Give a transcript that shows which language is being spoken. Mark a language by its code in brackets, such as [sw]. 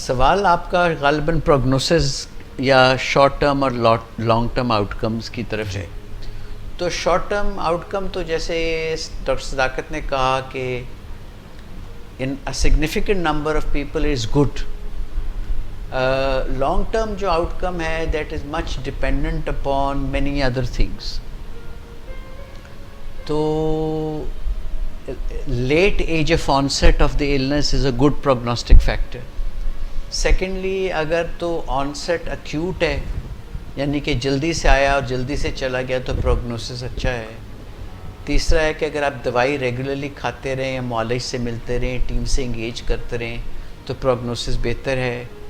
[ur] سوال آپ کا غالباً پروگنوسس یا شارٹ ٹرم اور لانگ ٹرم آؤٹ کمز کی طرف ہے. تو شارٹ ٹرم آؤٹ کم تو جیسے ڈاکٹر صداقت نے کہا کہ [en] in a significant number of people is good. Long term جو outcome ہے that is much dependent upon many other things. تو late age of onset of the illness is a good prognostic factor. [ur] Secondly اگر تو onset acute ہے یعنی کہ جلدی سے آیا اور جلدی سے چلا گیا تو prognosis اچھا ہے. تیسرا ہے کہ اگر آپ دوائی ریگولرلی کھاتے رہیں یا معالج سے ملتے رہیں، ٹیم سے انگیج کرتے رہیں تو پروگنوسس بہتر ہے.